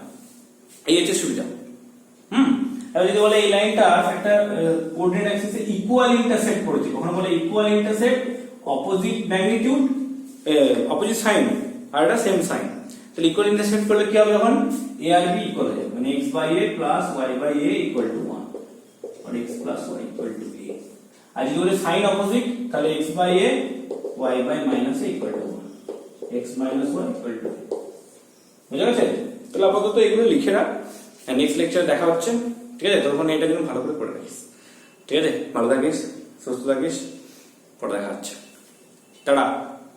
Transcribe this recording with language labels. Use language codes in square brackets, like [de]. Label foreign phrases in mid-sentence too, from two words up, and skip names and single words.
[bn] এই হচ্ছে সুবিধা। এবার যদি বলে এই লাইনটা একটা কোঅর্ডিনেট অ্যাক্সিসে [en] equal intersect [bn] করেছে, কখনো বলে [en] equal intersect opposite magnitude opposite sign [bn] আর এটা [en] same sign, [bn] তাহলে [en] equal intersect [bn] করলে কি হবে, যখন a আর b ইকুয়াল হয়ে যাবে, মানে x/a + y/a = 1 আর x + y = a। আর যদি বলে [en] sign opposite, [bn] তাহলে x/a y/-a = 1, x - y = a। বুঝা গেছে? তাহলে আপাতত এগুলো লিখে রাখ, নেক্সট লেকচারে দেখা হচ্ছে, ঠিক আছে? তখন এটা কিন্তু ভালো করে পড়ে রাখিস, ঠিক আছে? ভালো থাকিস, সুস্থ থাকিস, পরে দেখা হচ্ছে, টাটা।